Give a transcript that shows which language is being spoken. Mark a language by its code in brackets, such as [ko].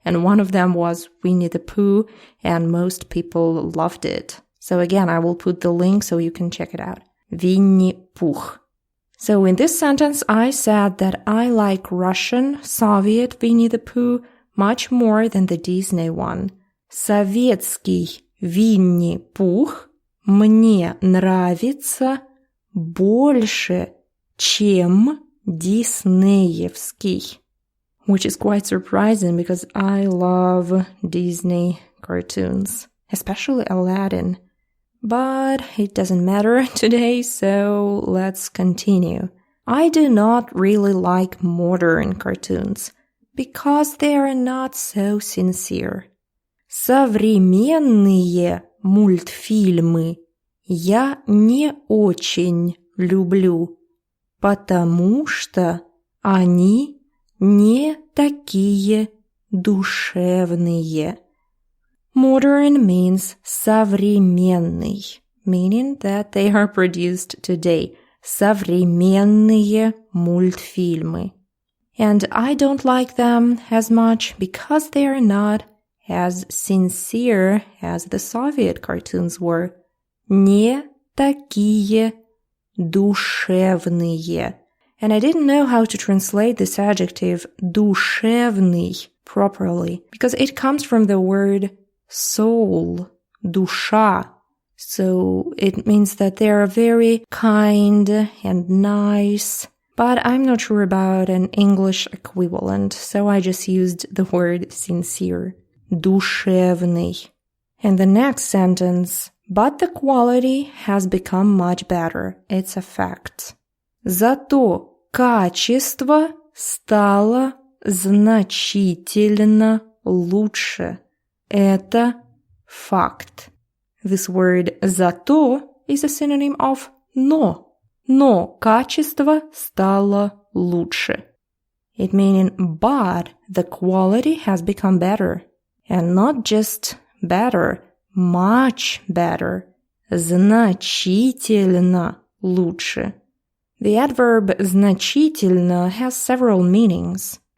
[en] And one of them was Winnie the Pooh, and most people loved it. So again, I will put the link so you can check it out. [ru] Винни Пух. [en] So in this sentence, I said that I like Russian, Soviet Winnie the Pooh much more than the Disney one. [ru] Советский Винни Пух мне нравится больше, чем диснеевский. [en] Which is quite surprising because I love Disney cartoons, especially Aladdin. But it doesn't matter today, so let's continue. I do not really like modern cartoons because they are not so sincere. [ru] Современные мультфильмы я не очень люблю, потому что они не такие душевные. [en] Modern means современный, meaning that they are produced today. [ru] Современные мультфильмы. [en] And I don't like them as much because they are not as sincere as the Soviet cartoons were. [ru] Не такие душевные. [en] And I didn't know how to translate this adjective душевный properly because it comes from the word soul, душа. So it means that they are very kind and nice. But I'm not sure about an English equivalent, so I just used the word sincere. [ru] Душевный. [en] And the next sentence, but the quality has become much better. It's a fact. [ru] Зато качество стало значительно лучше. Это факт. [en] This word «зато» is a synonym of «но». [ru] Но качество стало лучше. [en] It meaning but the quality has become better. And not just better, much better. [ru] Значительно лучше. [en] The adverb значительно has several meanings.